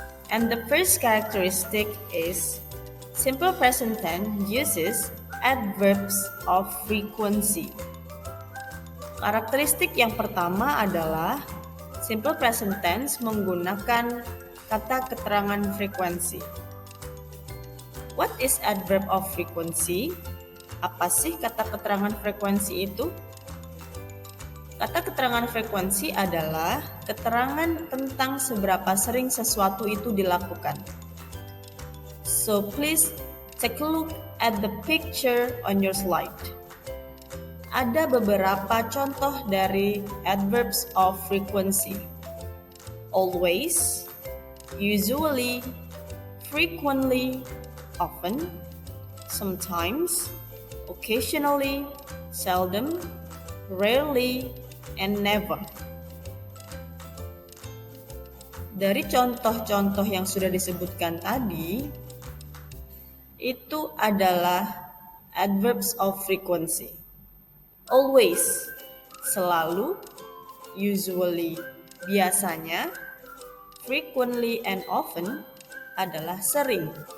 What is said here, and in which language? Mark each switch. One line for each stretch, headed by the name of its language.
English: And the first characteristic is simple present tense uses adverbs of frequency.
Indonesian: Karakteristik yang pertama adalah simple present tense menggunakan kata keterangan frekuensi.
English: What is adverb of frequency?
Indonesian: Apa sih kata keterangan frekuensi itu? Kata keterangan frekuensi adalah keterangan tentang seberapa sering sesuatu itu dilakukan.
English: So please take a look at the picture on your slide.
Indonesian: Ada beberapa contoh dari adverbs of frequency.
English: Always, usually, frequently, often, sometimes, occasionally, seldom, rarely, and never.
Indonesian: Dari contoh-contoh yang sudah disebutkan tadi, itu adalah adverbs of frequency.
English: Always,
Indonesian: selalu,
English: usually,
Indonesian: biasanya,
English: frequently and often
Indonesian: adalah sering.